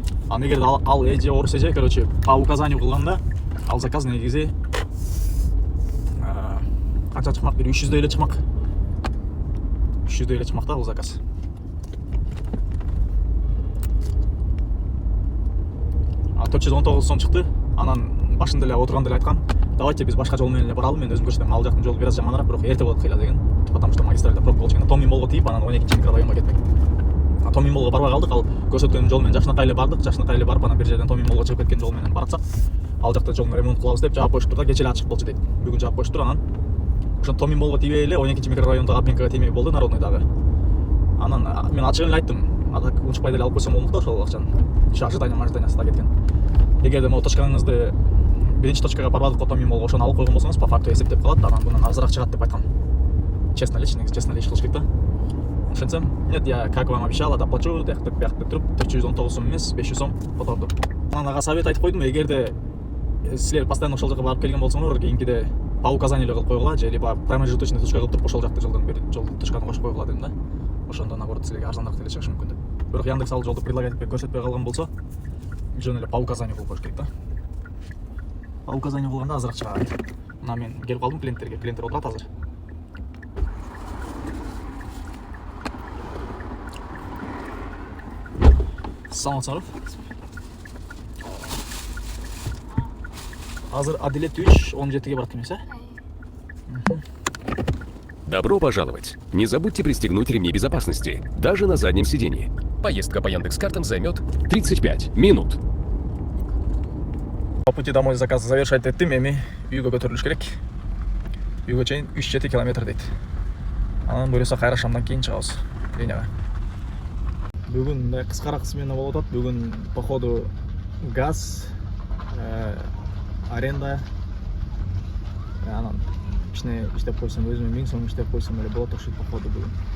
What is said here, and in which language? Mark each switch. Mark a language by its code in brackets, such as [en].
[ky] Аны эгерде ал эже орус эже, [ru] короче, по указанию [ky] кылганда ал заказ негизи канча чыкмак? Бир 300 эле чыкмак. 300 эле чыкмак да бул заказ. А 419 сом чыкты. Анан башында эле отурганда эле айткан, [ru] давайте [ky] биз башка жол менен эле баралы, мен өзүм көрсөтөм. Ал жактын жолу бир аз жаманыраак, бирок эрте болот кыйла деген. [ru] Потому что [ky] магистральда пробка болчу. Томми молго тийип, анан 12-чи микрорайонго кетмек. Томми молго барбай калдык. Ал көрсөткөн жол менен Жакшынакай эле бардык. Жакшынакай эле барып, анан бир жерден Томми молго чыгып кеткен жол менен баратсак, ал жакта жолун ремонт кылабыз деп жаап коюшуптур да, кече эле ачык болчу дейт. Бүгүн жаап коюшуптур, анан ошон Томми молго тийбей эле 12-чи микрорайондогу Апенкага тиймей болду, Народныйдагы. Анан мен ачыгын эле айттым. Ада унчукпай деле алып койсом болмок да ошол акчаны. Ожидание мажданиясында кеткен. Эгерде могу точкаңызды биринчи точкага барбадык, Томми молго ошону алып койгон болсоңуз, [ru] по факту [ky] эсептеп калат, анан мындан азыраак чыгат деп айткан. Честно эле, честно эле иш кылыш керек да. Ошентсем, [ru] нет, я как вам обещал, доплачу, [ky] деп туруп 419 сом эмес, 500 сом которду. Анан ага совет айтып койдум, эгерде силер [ru] постоянно [ky] ошол жака барып келген болсоңор, кийинкиде [ru] по указанию [ky] эле кылып койгула, же [ru] либо промежуточный [ky] точка кылып туруп ошол жакта жолдон бери жол точканы кошуп койгула дедим да. Ошондо [ru] наоборот [ky] силерге арзаныраак деле чыгышы мүмкүн деп. Бирок Яндекс ал жолду [ru] предлагать [ky] көрсөтпөй калган болсо, жөн эле по указанию кылып коюш керек да. [ru] По указанию [ky] кылганда азыраак чыгат. Мына мен келип калдым клиенттерге, клиенттер отурат азыр. Саламатсыздар. Азыр Адилет 3 17-ге барат эмес, а? [ru] Добро пожаловать! Не забудьте пристегнуть ремни безопасности, даже на заднем сидении. Поездка по Яндекс.Картам займет 35 минут. [ky] По пути домой заказ завершать еттим, эми үйгө көтөрүлүш керек. Үйгө чейин 3-7 километр дейт. Анан буюрса кайра шамдан кийин чыгабыз линияга. Бүгүн мындай кыскараак смена болуп атат. Бүгүн [ru] походу [ky] газ, аренда, анан ичине иштеп койсом, өзүмө 1000 сом иштеп койсом эле болот окшойт походу бүгүн.